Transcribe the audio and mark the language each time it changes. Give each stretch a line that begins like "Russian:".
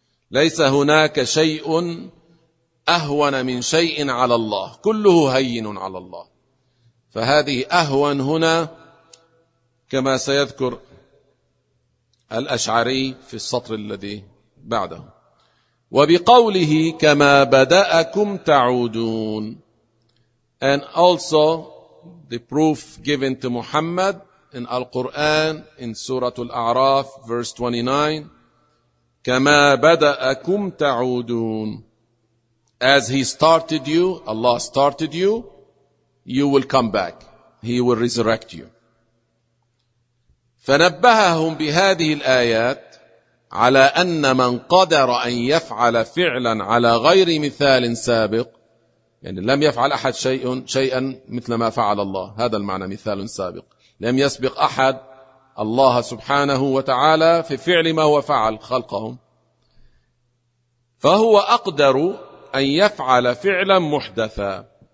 Arabic: ليس هناك شيء أهون من شيء على الله، كله هين على الله. فهذه أهون هنا كما سيذكر الأشعري في السطر الذي بعده. وبقوله كما بدأكم تعودون.
English: And also the proof given to Muhammad in Al-Quran in Surah Al-A'raf verse 29
Arabic: كما بدأكم تعودون.
English: As he started you, Allah started you, you will come back. He will resurrect you.
Arabic: فنبههم بهذه الآيات على أن من قدر أن يفعل فعلا على غير مثال سابق، يعني لم يفعل أحد شيئا مثل ما فعل الله، هذا المعنى مثال سابق، لم يسبق أحد الله سبحانه وتعالى في فعل ما هو فعل خلقهم، فهو أقدر أن يفعل فعلا محدثا.